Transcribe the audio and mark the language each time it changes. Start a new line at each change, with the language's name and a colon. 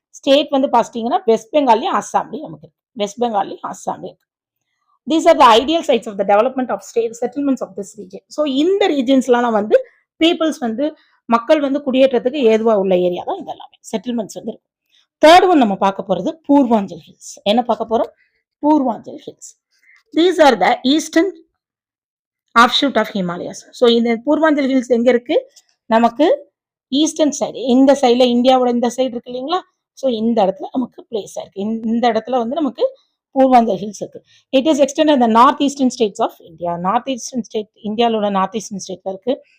Tamil: State வந்து பார்த்துட்டீங்கன்னா west பெங்கால்லையும் அஸ்ஸாம்லையும் நமக்கு இருக்கு. வெஸ்ட் பெங்கால்லையும் அஸ்ஸாம்லையும் இருக்கு.
English: These are the ideal sites of the development of state settlements of this region.
Tamil: So இந்த ரீஜன்ஸ்லாம் வந்து பீப்புள்ஸ் வந்து மக்கள் வந்து குடியேற்றத்துக்கு ஏதுவா உள்ள ஏரியா தான் இதெல்லாமே செட்டில்மெண்ட்ஸ் வந்து இருக்கும். தேர்ட் ஒன் நம்ம பார்க்க போறது பூர்வாஞ்சல் ஹில்ஸ். என்ன பார்க்க போறோம்? Purvanchal hills.
English: These are the eastern offshoot of Himalayas.
Tamil: So இந்த பூர்வாஞ்சல் ஹில்ஸ் எங்க இருக்கு? நமக்கு ஈஸ்டர்ன் சைடு, இந்த சைடுல இந்தியாவோட இந்த சைடு இருக்கு இல்லைங்களா? ஸோ இந்த இடத்துல நமக்கு பிளேஸ் இருக்கு. இந்த இடத்துல வந்து நமக்கு பூர்வாஞ்சல் ஹில்ஸ் இருக்கு.
English: It is extended the north eastern states of India.
Tamil: North eastern state, இந்தியாவோட நார்த் ஈஸ்டர்ன் ஸ்டேட்ல இருக்கு.